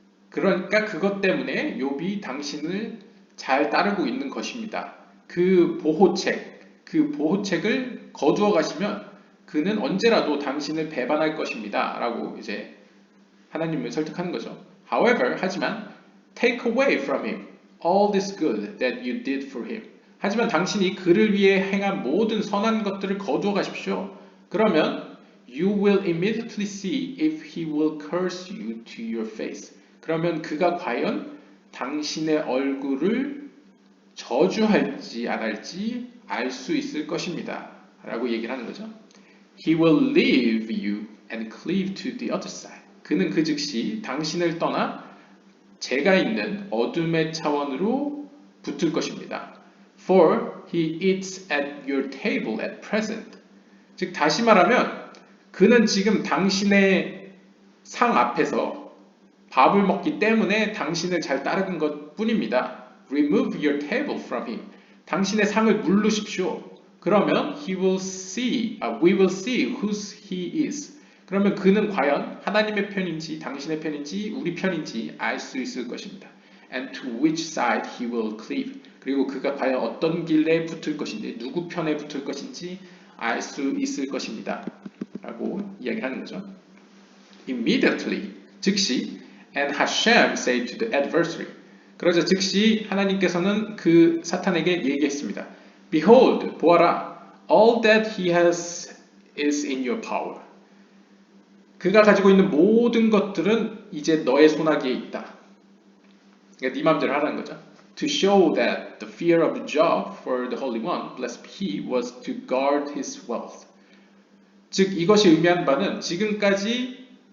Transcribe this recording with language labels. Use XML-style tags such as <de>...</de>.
<ko>그러니까 그것 때문에 욥이 당신을 잘 따르고 있는 것입니다. 그 보호책을 거두어 가시면 그는 언제라도 당신을 배반할 것입니다. 라고 이제 하나님을 설득하는 거죠.</ko> <en>However,</en> <ko>하지만</ko> <en>take away from him all this good that you did for him.</en> <ko>하지만 당신이 그를 위해 행한 모든 선한 것들을 거두어 가십시오. 그러면</ko> <en>you will immediately see if he will curse you to your face.</en> <ko>그러면 그가 과연 당신의 얼굴을 저주할지 안 할지 알 수 있을 것입니다. 라고 얘기를 하는 거죠.</ko> <en>He will leave you and cleave to the other side.</en> <ko>그는 그 즉시 당신을 떠나 제가 있는 어둠의 차원으로 붙을 것입니다.</ko> <en>For he eats at your table at present.</en> <ko>즉 다시 말하면 그는 지금 당신의 상 앞에서 밥을 먹기 때문에 당신을 잘 따르는 것 뿐입니다.</ko> <en>Remove your table from him.</en> <ko>당신의 상을 물르십시오. 그러면</ko> <en>we will see whose he is.</en> <ko>그러면 그는 과연 하나님의 편인지 당신의 편인지 우리 편인지 알 수 있을 것입니다.</ko> <en>And to which side he will cleave.</en> <ko>그리고 그가 과연 어떤 길에 붙을 것인지 누구 편에 붙을 것인지 알 수 있을 것입니다. 라고 이야기하는 거죠.</ko> <en>Immediately,</en> <ko>즉시</ko> <en>and Hashem said to the adversary.</en> <ko>그러자 즉시 하나님께서는 그 사탄에게 얘기했습니다.</ko> <en>Behold,</en> <ko>보아라,</ko> <en>all that he has is in your power.</en> <ko>그가 가지고 있는 모든 것들은 이제 너의 손아귀에 있다. 그러니까 네 마음대로 하라는 거죠.</ko> <en>To show that the fear of Job for the Holy One, blessed he, was to guard his wealth.</en> <ko>즉 이것이 의미하는 바는 지금까지</ko>